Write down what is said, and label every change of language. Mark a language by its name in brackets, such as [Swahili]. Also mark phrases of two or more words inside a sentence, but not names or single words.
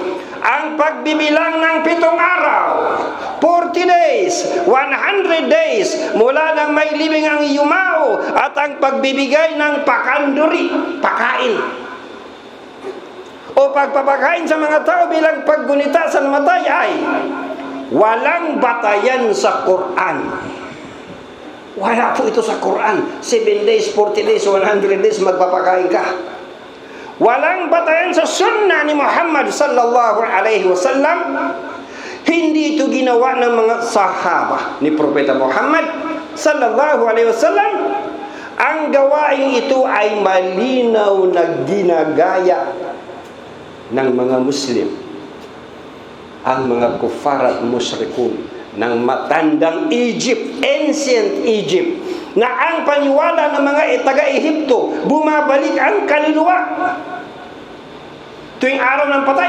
[Filipino] Ang pagbibilang ng 7 araw, [English] 40 days, 100 days, [Filipino] mula nang may libing ang yumao, at ang pagbibigay ng pakanduri, pakain, o pagpapakain sa mga tao bilang paggunita sa namatay ay walang batayan sa Quran. Wala po ito sa Quran. [English] 7 days, 40 days, 100 days, [Filipino] magpapakain ka. Walang batayan sa sunnah ni Muhammad [Arabic] صلى الله عليه وسلم. [Filipino] Hindi ito ginawa ng mga sahaba ni Propeta Muhammad [Arabic] صلى الله عليه وسلم. [Filipino] Ang gawain ito ay malinaw na ginagaya ng mga Muslim, ang mga kufar at musyrikun ng matandang Egypt, [English] ancient Egypt, [Filipino] na ang paniwala ng mga taga-Ehipto, bumabalik ang kaluluwa tuwing araw ng patay.